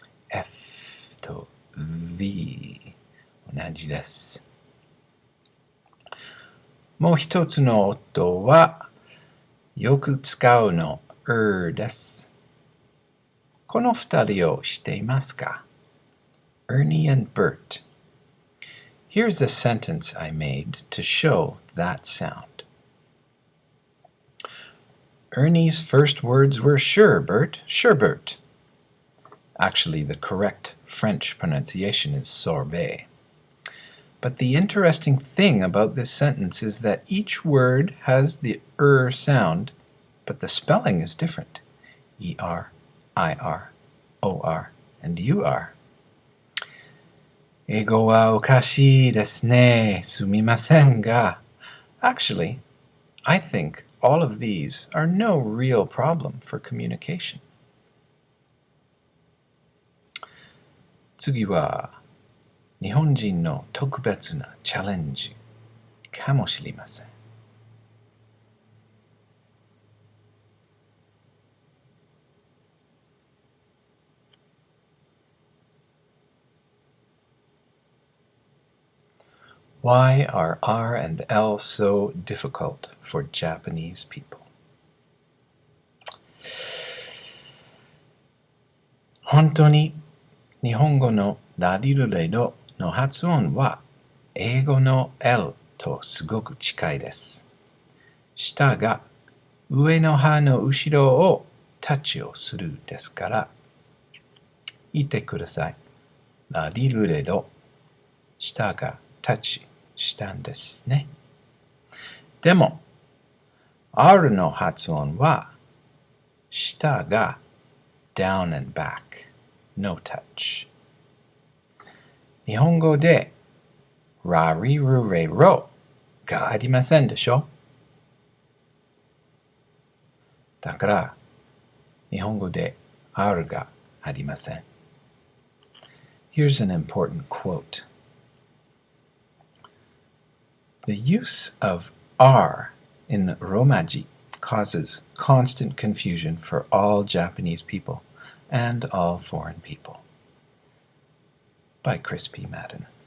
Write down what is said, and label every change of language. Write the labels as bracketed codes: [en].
[ja] F と V 同じです。もう一つの音はよく使うのです。この二人を知っていますか？ [en] Ernie and Bert. Here's a sentence I made to show that sound. Ernie's first words were sure, Bert, sure, Bert. Actually, the correct French pronunciation is sorbet. But the interesting thing about this sentence is that each word has the sound, but the spelling is different. E-R, I-R, O-R, and U-R. [ja] 英語はおかしいですね。すみませんが。 [en] Actually, I think all of these are no real problem for communication. [ja] 次は日本人の特別なチャレンジかもしれません。 [en] Why are R and L so difficult for Japanese people? [ja] 本当に日本語のラディルレドの発音は英語の L とすごく近いです。下が上の歯の後ろをタッチをするですから、言ってください。ラディルレド、下がタッチしたんですね。でも、R の発音は、下が [en] down and back, no touch。 [ja] 日本語で、ラリルレロがありませんでしょ？だから、日本語で R がありません。 [en] Here's an important quote.The use of R in Romaji causes constant confusion for all Japanese people and all foreign people. By Chris P. Madden.